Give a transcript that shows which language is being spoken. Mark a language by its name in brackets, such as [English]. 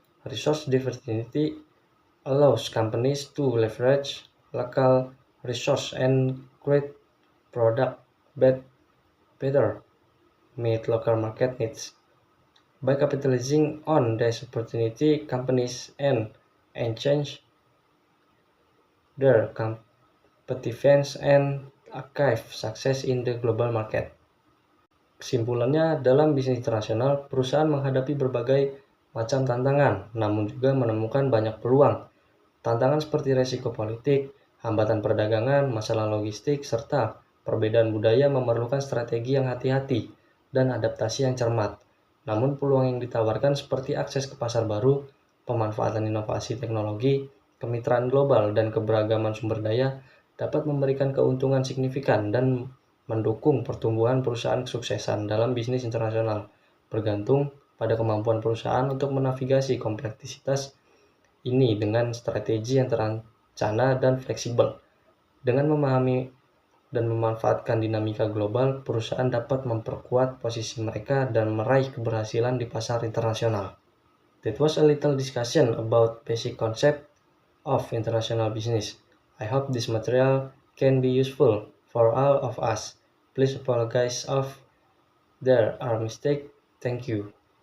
[English] Resource diversity allows companies to leverage local resources and create products that better meet local market needs. By capitalizing on this opportunity, companies and change their competitiveness and achieve success in the global market. [Indonesian] Kesimpulannya, dalam bisnis internasional, perusahaan menghadapi berbagai macam tantangan, namun juga menemukan banyak peluang. Tantangan seperti resiko politik, hambatan perdagangan, masalah logistik, serta perbedaan budaya memerlukan strategi yang hati-hati dan adaptasi yang cermat. Namun peluang yang ditawarkan seperti akses ke pasar baru, pemanfaatan inovasi teknologi, kemitraan global, dan keberagaman sumber daya dapat memberikan keuntungan signifikan dan mendukung pertumbuhan perusahaan kesuksesan dalam bisnis internasional, bergantung pada kemampuan perusahaan untuk menavigasi kompleksitas ini dengan strategi yang terencana dan fleksibel. Dengan memahami dan memanfaatkan dinamika global, perusahaan dapat memperkuat posisi mereka dan meraih keberhasilan di pasar internasional. [English] That was a little discussion about basic concept of international business. I hope this material can be useful for all of us. Please apologize if there are mistakes. Thank you.